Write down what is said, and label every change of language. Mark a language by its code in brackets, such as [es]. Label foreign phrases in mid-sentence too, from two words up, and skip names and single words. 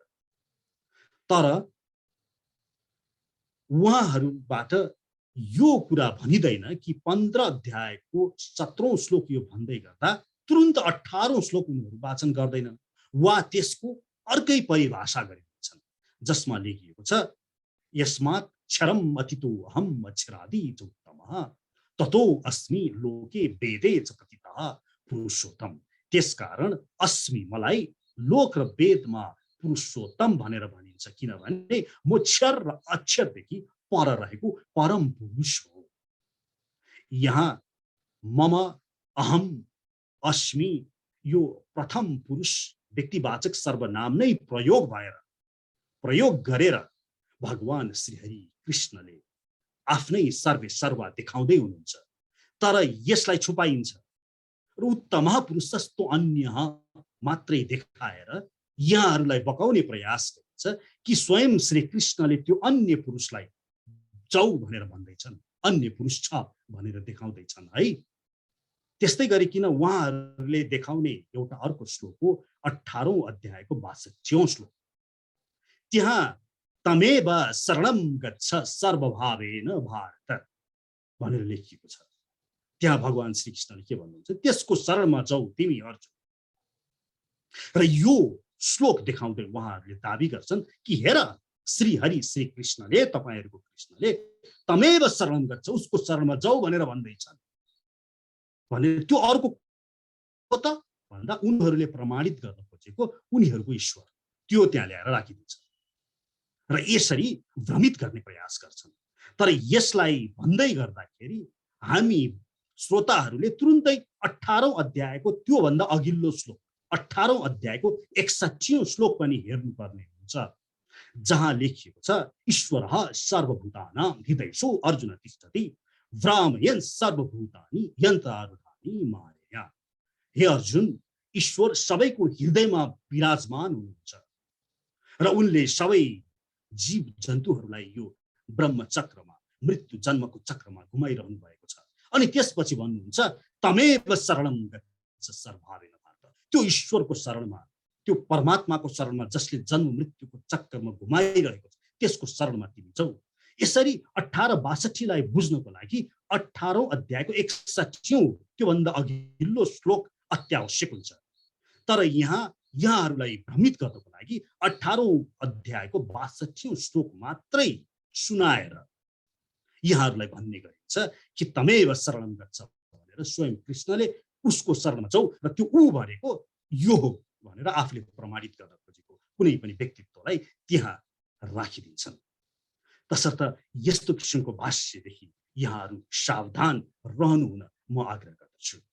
[ne] तर उहाँहरूबाट यो कुरा भनिदैन कि 15 अध्यायको 17औं श्लोक यो भन्दै गर्दा तुरुन्त 18औं श्लोक उनीहरू वाचन गर्दैनन् वा त्यसको अर्कै परिभाषा गरिदिन्छन् जसमा लेखिएको छ [sa] यस्मात् क्षरम अतितो अहम अक्षरादि च उत्तमः ततो अस्मि लोके वेदे च कथितः पुरुषोत्तम। [ne] त्यसकारण अस्मि मलाई लोक र वेदमा पुरुषोत्तम भनेर भनिन्छ किनभने म क्षर र अक्षरदेखि पर रहेको परम पुरुष हो। यहाँ [sa] मम अहम अस्मि [ne] यो प्रथम पुरुष व्यक्तिवाचक सर्वनाम नै प्रयोग गरेर भगवान श्रीहरि कृष्णले आफ्नै सर्वा देखाउँदै हुनुहुन्छ। तर यसलाई छुपाइन्छ र उत्तम पुरुषस्तो अन्य मात्रै देखाएर यहाँहरूलाई बकाउने प्रयास गरिन्छ कि स्वयं श्री कृष्णले त्यो अन्य पुरुषलाई जाऊ भनेर भन्दैछन्, अन्य पुरुष छ भनेर देखाउँदैछन् है। त्यस्तै गरिकन उहाँहरूले देखाउने एउटा अर्को श्लोक हो 18औं अध्यायको 62औं श्लोक। त्यहाँ [sa] तमेव शरणम गच्छ सर्वभावेन भारत [ne] भनेर लेखिएको छ। त्यहाँ भगवान श्रीकृष्णले के भन्नुहुन्छ, त्यसको शरणमा जाऊ तिमी अर्जुन। र यो श्लोक देखाउँदै उहाँहरूले दाबी गर्छन् कि हेर श्रीहरि श्रीकृष्णले, तपाईहरूको कृष्णले [sa] तमेव शरणम गच्छ, [ne] उसको शरणमा जाऊ भनेर भन्दैछन् भने त्यो अर्को त भन्दा उनीहरूले प्रमाणित गर्न खोजेको उनीहरूको ईश्वर त्यो त्यहाँ ल्याएर राखिदिन्छ र यसरी भ्रमित गर्ने प्रयास गर्छन्। तर यसलाई भन्दै गर्दाखेरि हामी श्रोताहरूले तुरुन्तै 18औं अध्यायको त्यो भन्दा अघिल्लो श्लोक 18औं अध्यायको 61औं श्लोक पनि हेर्नुपर्ने हुन्छ, जहाँ लेखिएको छ [sa] ईश्वरः सर्वभूतानां हृदयेषु अर्जुन तिष्ठति भ्रामयन् सर्वभूतानि यन्त्रारूढानि मायया। [ne] हे अर्जुन, ईश्वर सबैको हृदयमा विराजमान हुनुहुन्छ र उनले सबै जीव जन्तुहरूलाई यो ब्रह्म चक्रमा, मृत्यु जन्मको चक्रमा घुमाइरहनु भएको छ। अनि त्यसपछि भन्नुहुन्छ [sa] तमेव शरणम गच्छ सर्वभावेन भारत, [ne] त्यो ईश्वरको शरणमा, त्यो परमात्माको शरणमा जसले जन्म मृत्युको चक्रमा घुमाइरहेको छ त्यसको शरणमा तिमी जाऊ। यसरी 1862 लाई बुझ्नको लागि 18औं अध्यायको 61औं त्यो भन्दा अघिल्लो श्लोक अत्यावश्यक हुन्छ। तर यहाँहरूलाई भ्रमित गर्नको लागि 18औं अध्यायको 62औं श्लोक मात्रै सुनाएर यहाँहरूलाई भन्ने गरिन्छ कि [sa] तमेव शरणम गच्छ [ne] भनेर स्वयं कृष्णले उसको शरणमा जाऊ र त्यो ऊ भनेको यो हो भनेर आफूले प्रमाणित गर्न खोजेको कुनै पनि व्यक्तित्वलाई त्यहाँ राखिदिन्छन्। तसर्थ यस्तो किसिमको भाष्यदेखि यहाँहरू सावधान रहनु हुन म आग्रह गर्दछु।